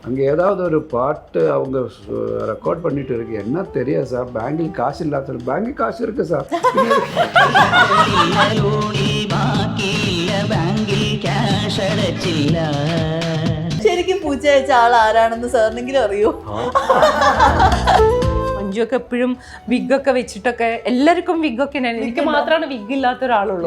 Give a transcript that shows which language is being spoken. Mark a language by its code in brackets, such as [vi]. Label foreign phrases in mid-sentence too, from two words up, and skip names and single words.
[ta] அங்கே ஏதாவது ஒரு பாட்டு அவங்க ரெக்கார்ட் பண்ணிட்டு இருக்கு, என்ன தெரியாது சார், பேங்கில் காசு இல்லாத, பேங்கில் காசு இருக்கு சார். [ml] ശരിക്കും പൂച്ച അയച്ച ആൾ ആരാണെന്ന് സാറിനെങ്കിലും അറിയോ? മഞ്ജുവൊക്കെ എപ്പോഴും വിഗൊക്കെ വെച്ചിട്ടൊക്കെ, എല്ലാവർക്കും വിഗൊക്കെ, എനിക്ക് മാത്രമാണ് വിഗ് ഇല്ലാത്ത ഒരാളുള്ളൂ.